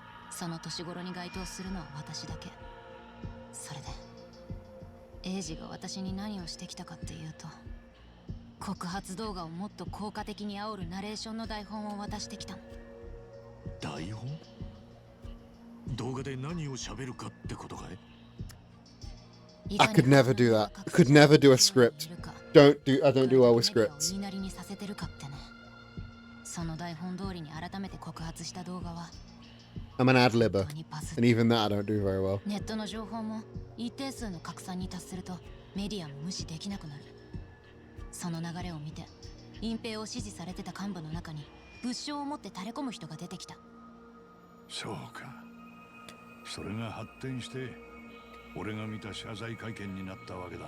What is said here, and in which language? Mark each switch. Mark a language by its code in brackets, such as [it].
[ja] その年頃に該当するのは私だけ。それでエイジが私に何をしてきたかっていうと、告発動画をもっと効果的に煽るナレーションの台本を渡してきたの。台本？動画で何を喋るかってことかい？ [en] I could never do that. I could never do a script. I don't do well with scripts. [ja] 言いなりにさせてるかってね。その台本通りに改めて告発した動画は [en] I'm an ad-libber, and even that I don't do very well. [ja] ネットの情報も一定数の拡散に達するとメディアも無視できなくなる。その流れを見て隠蔽を指示されてた幹部の中に物証を持って垂れ込む人が出てきた。そうか。それが発展して俺が見た謝罪会見になったわけだな。